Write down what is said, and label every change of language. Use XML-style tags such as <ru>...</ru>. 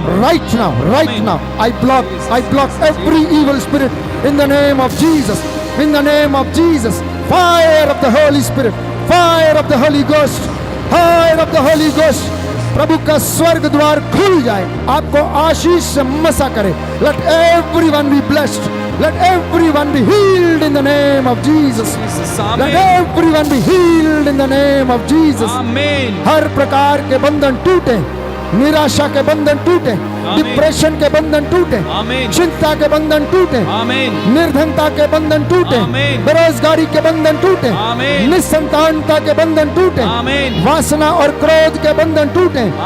<en>Right now I block every evil spirit in the name of Jesus, in the name of Jesus. Fire of the holy spirit, fire of the holy ghost, fire of the holy ghost.</en> <hi>प्रभु का स्वर्ग द्वार खुल जाए, आपको आशीष से मसा करे।</hi> <en>Let everyone be blessed, let everyone be healed in the name of Jesus. Let everyone be healed in the name of Jesus.</en> <hi>हर प्रकार के बंधन टूटे, निराशा के बंधन टूटे, डिप्रेशन के बंधन टूटे, चिंता के बंधन टूटे, निर्धनता के बंधन टूटे, बेरोजगारी के बंधन टूटे, निसंतानता के बंधन टूटे, वासना और क्रोध के बंधन टूटे।</hi>